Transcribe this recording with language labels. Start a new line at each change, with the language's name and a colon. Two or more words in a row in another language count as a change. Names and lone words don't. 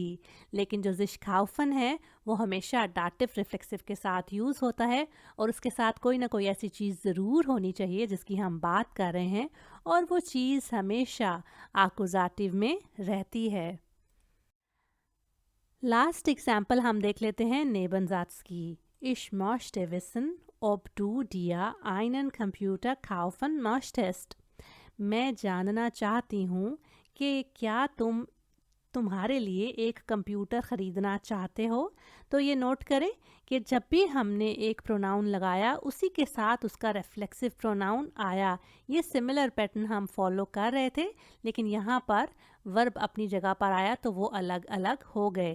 Hindi: लेकिन जो
German: sich kaufen
Hindi: है वो हमेशा
English: dative reflexive
Hindi: के साथ यूज़ होता है और उसके साथ कोई ना कोई ऐसी चीज़ ज़रूर होनी चाहिए जिसकी हम बात कर रहे हैं, और वो चीज़ हमेशा आकुजाटिव में रहती है।
English: last example
Hindi: हम देख लेते हैं नेबनजात्स की।
German: इश möchte wissen ob du dir einen Computer kaufen möchtest।
Hindi: मैं जानना चाहती हूँ कि क्या तुम्हारे लिए एक कंप्यूटर ख़रीदना चाहते हो। तो ये नोट करें कि जब भी हमने एक प्रोनाउन लगाया उसी के साथ उसका
English: reflexive pronoun
Hindi: आया। ये
English: similar pattern
Hindi: हम फॉलो कर रहे थे, लेकिन यहाँ पर वर्ब अपनी जगह पर आया तो वो अलग अलग हो गए।